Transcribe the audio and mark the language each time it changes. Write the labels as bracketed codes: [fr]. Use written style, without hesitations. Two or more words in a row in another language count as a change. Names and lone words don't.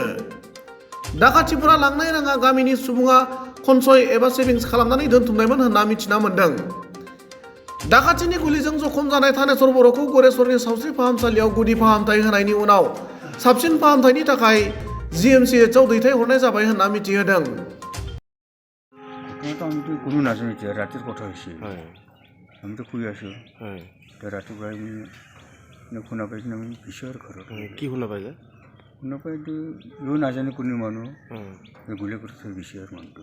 [brx] दाखाथिफोरा लांनाय राङा गामिनि सुबुङा खनसय एबा सेभिंस खालामनानै दोनथुमनायमोन होनना मिथिना मोन्दों। दाखाथिनि गुलिजों जखम जानाय थानेश्वर बर'खौ गरेस्वरनि सावस्रि फाहामसालियाव गुदि फाहामथाय होनायनि उनाव साबसिन फाहामथायनि थाखाय GMCHआव दैथायहरनाय जाबाय होनना मिथिहोदों। [as] ঘটনাটা আমি তো কোনো নাজানো এতিয়া ৰাতিৰ কথা হৈছে আমিতো শুই আছোঁ ৰাতিপুৱাই আমি শুনা পাইছোঁ আমি পিছৰ ঘৰত কি শুনা পাইছে শুনা পাইতো ইও নাজানো কোনো মানুহ গুলি কৰি থৈ গৈছে আৰু মানুহটো